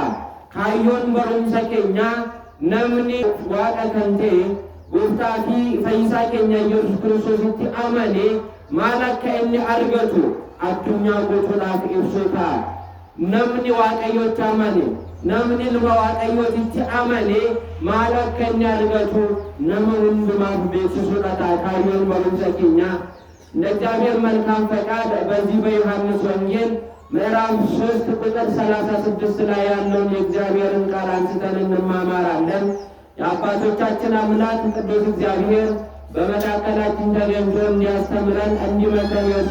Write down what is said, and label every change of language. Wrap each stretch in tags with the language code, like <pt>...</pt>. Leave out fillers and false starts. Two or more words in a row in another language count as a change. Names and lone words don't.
<om>Kaayyoon barumsa keenya namni Waaqa kan ta'e gooftaa fi fayyisaa keenya Yesuus Kiristoositti amane maal akka inni argatu addunyaa guutuudhaaf ibsuu ta'a. Namni Waaqayyotti amane, namni ilma Waaqayyootitti amane maal akka inni argatu nama hundumaaf beeksisuudha ta'a kaayyoon barumsa keenya.</om> <am>ለእግዚአብሔር መልካም ፈቃድ በዚህ በዮሐንስ ወንጌል ምዕራፍ 3 ቁጥር 36 ላይ ያለውን የእግዚአብሔርን ቃል አንስተን እንማማራለን። የአባቶቻችን አምላክ ቅዱስ እግዚአብሔር በመካከላችን ተገኝቶ እንዲያስተምረን እንዲመክረን የእሱ</am>